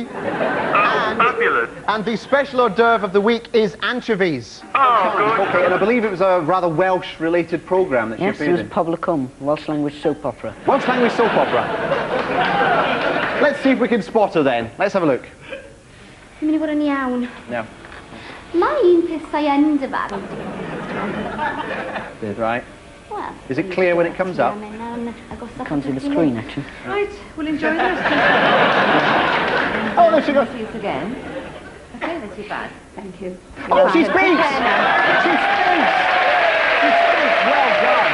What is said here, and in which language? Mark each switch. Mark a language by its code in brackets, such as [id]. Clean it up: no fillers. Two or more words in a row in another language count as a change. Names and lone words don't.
[en] Fabulous. And the special hors d'oeuvre of the week is anchovies. Oh, good. Okay, and I believe it was a rather Welsh-related programme that you appeared in. Yes, it was Poblecum, Welsh language soap opera. Welsh language soap opera. Let's see if we can spot her then. Let's have a look. [cy] Dwi'n mynd i fod yn iawn. [en] No. [cy] Mae un pethau yn dy farn. [en] Right. Well, is it clear when it comes up? Can't see the screen, actually. Right, we'll enjoy the rest of Oh, there she goes. See you again. Okay, that's too bad. Thank you. Oh, she speaks! She speaks! She speaks! Well done.